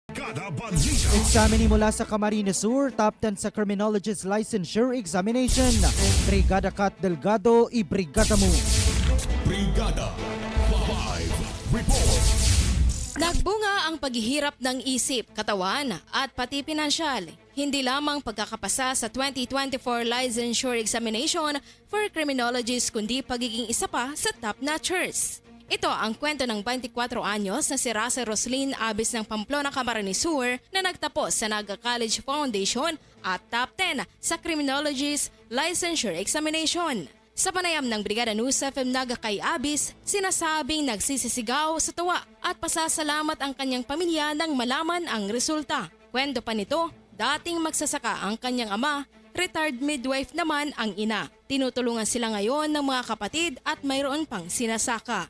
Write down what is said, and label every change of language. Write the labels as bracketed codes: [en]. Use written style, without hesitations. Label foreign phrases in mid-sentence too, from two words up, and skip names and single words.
[tl] Kada Bandita. Examine mula sa Camarines Sur, top 10 sa Criminologist Licensure Examination. Brigada Cat Delgado, ibrigada mo. Brigada 5 Report. Nagbunga ang paghihirap ng isip, katawan at pati pinansyal. Hindi lamang pagkakapasa sa 2024 Licensure Examination for Criminologists kundi pagiging isa pa sa [en] top notchers. [tl] Ito ang kwento ng 24 anyos na si Rasa Roslyn Abis ng Pamplona, Camarines Sur na nagtapos sa Naga College Foundation at top 10 sa Criminologist Licensure Examination. Sa panayam ng Brigada News FM Naga kay Abis, sinasabing nagsisisigaw sa tuwa at pasasalamat ang kanyang pamilya nang malaman ang resulta. Kwento pa nito, dating magsasaka ang kanyang ama, [en] retired midwife [tl] naman ang ina. Tinutulungan sila ngayon ng mga kapatid at mayroon pang sinasaka.